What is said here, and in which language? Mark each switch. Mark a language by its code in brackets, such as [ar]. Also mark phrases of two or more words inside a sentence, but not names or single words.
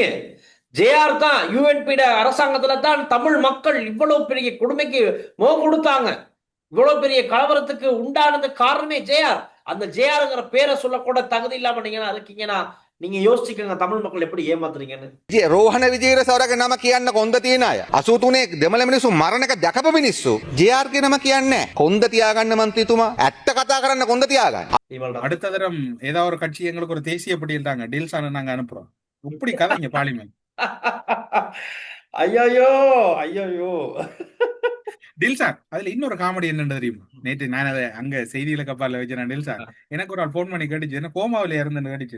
[ta] ஜேஆர் தான் யூஎன்பிட அரசாங்கத்துல தான் தமிழ் மக்கள் இவ்வளவு பெரிய கொடுமைக்கு முகம் கொடுத்தாங்க, இவ்வளவு பெரிய கலவரத்துக்கு உண்டானது காரணமே ஜேஆர். அந்த ஜேஆர்ங்கிற பேரை சொல்லக்கூட தகுதி இல்லாம நீங்க இருக்கீங்கன்னா நீங்க யோசிச்சுக்கோங்க தமிழ் மக்கள் எப்படி ஏமாத்துறீங்கன்னு. [si] රෝහණ විජේරසවරගේ නම කියන්න කොන්ද තියෙන අය 83 දෙමළ මිනිස්සු මරණ එක දැකපු මිනිස්සු ජේ.ආර් ගේ නම කියන්නේ කොන්ද තියාගන්න මන්ත්‍රීතුමා ඇත්ත කතා කරන්න කොන්ද තියාගන්න. [ta] அடுத்த தரம் ஏதாவது ஒரு கட்சி எங்களுக்கு ஒரு தேசிய பட்டியல் தாங்க, டீல்ஸான நாங்க அனுப்புறோம். இப்படி கதைங்க பார்லிமெண்ட். ஐயோ ஐயோ டில்சார் அதுல இன்னொரு காமெடி என்னன்னு தெரியுமா? நேற்று நான் அதை அங்க செய்தியில கப்பால வச்சேன். டில்சார் எனக்கு ஒரு ஆள் போன் பண்ணி கேட்டுச்சு, என்ன கோமாவில இறந்துன்னு கேட்டுச்சு.